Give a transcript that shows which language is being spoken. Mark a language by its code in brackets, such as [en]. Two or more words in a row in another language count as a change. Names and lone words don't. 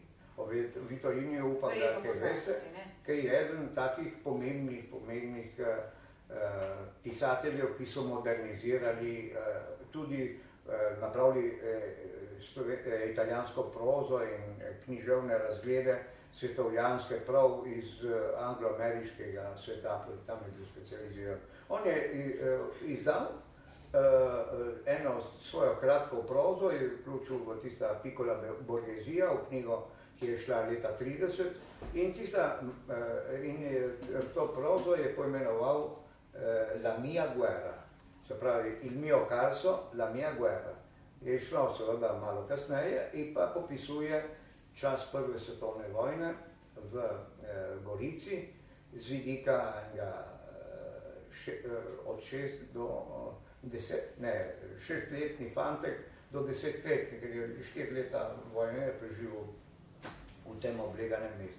[sl] O Vittoriniju upam, da kaj veste, ker je eden takih pomembnih pisateljev, ki so modernizirali, tudi napravili italijansko prozo in književne razglede svetovljanske prav iz anglo-ameriškega sveta, tam je bil specializiran. On je izdal eno svojo kratko prozo, je vključil v tista Piccola Borghesija, v knjigo, ki je šla leta 30 in to prozo je poimenoval La mia guerra, se pravi Il mio carso, la mia guerra. Je šlo seveda malo kasneje in pa popisuje čas prve svetovne vojne v Gorici z vidika od 6 do 10, ne, 6-letni fantek do 10 let, ker je 4 leta vojne je preživel v tem obleganem mestu.